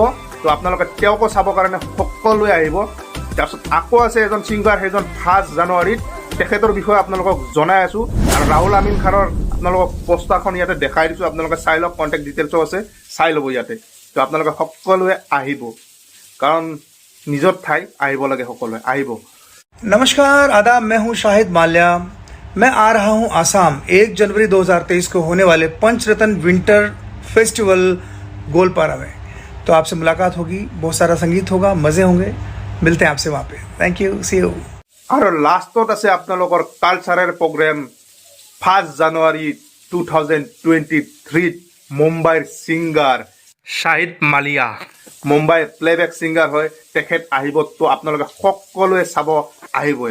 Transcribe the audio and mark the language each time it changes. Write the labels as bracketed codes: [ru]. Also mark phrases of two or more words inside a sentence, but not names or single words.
[as] তো আপোনালোকে তেওঁকো চাবৰ কাৰণে সকলোৱে আহিব। তাৰপিছত আকৌ আছে এজন ছিংগাৰ, সেইজন 1 জানুৱাৰীত, তেখেতৰ বিষয়ে আপোনালোকক জনাই আছোঁ। আৰু ৰাহুল আমিন খানৰ আপোনালোকক পোষ্টাৰখন ইয়াতে দেখাই দিছোঁ, আপোনালোকে চাই লওক, [en] contact details [as] আছে, চাই ল'ব ইয়াতে। তো আপোনালোকে সকলোৱে আহিব, কাৰণ নিজৰ ঠাই আহিব লাগে, সকলোৱে আহিব। [hi] नमस्कार आदाब, मैं हूं शाहिद माल्या। मैं आ रहा हूं आसाम 1 जनवरी 2023 को होने वाले पंचरत्न विंटर फेस्टिवल गोलपारा में। तो आपसे मुलाकात होगी, बहुत सारा संगीत होगा, मज़े होंगे। मिलते हैं आपसे वहाँ पे। [en] thank you, see you. [as] আৰু লাষ্টত আছে আপোনালোকৰ [en] cultural program [as] 1 জানুৱাৰী 2023 মুম্বাইৰ ছিংগাৰ sahidh maliya, মুম্বাইৰ [en] playback singer [as] হয়, তেখেত আহিব। তো আপোনালোকে সকলোৱে চাব আহিবই।